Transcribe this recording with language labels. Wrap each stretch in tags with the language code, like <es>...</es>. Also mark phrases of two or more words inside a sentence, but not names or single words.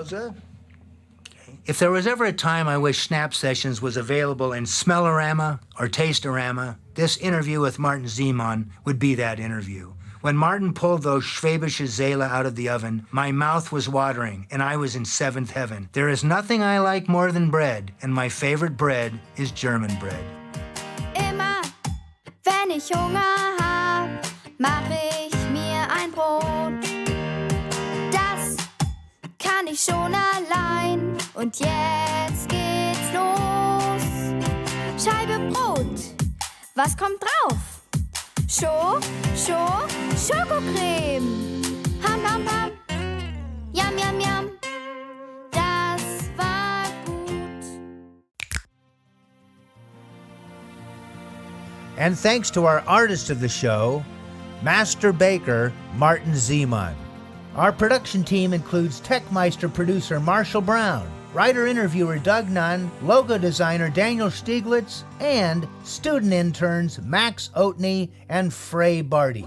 <en>If there was ever a time I wish SnapSessions was available in Smellorama or Tasterama, this interview with Martin Siemann would be that interview. When Martin pulled those Schwäbische Seele out of the oven, my mouth was watering, and I was in seventh heaven. There is nothing I like more than bread, and my favorite bread is German bread.</en> <de>Immer, wenn ich Hunger hab, mach ich mir ein Brot. Das kann ich schon allein. Und jetzt geht's los. Scheibe Brot, was kommt drauf? Schokocreme. Ham, ham, ham. Yum, yum, yum. Das war gut.</de> <en>And thanks to our artist of the show, Master Baker Martin Siemann. Our production team includes Techmeister producer Marshall Brown, writer-interviewer Doug Nunn, logo designer Daniel Stieglitz, and student interns Max Oatney and Frey Barty.</en>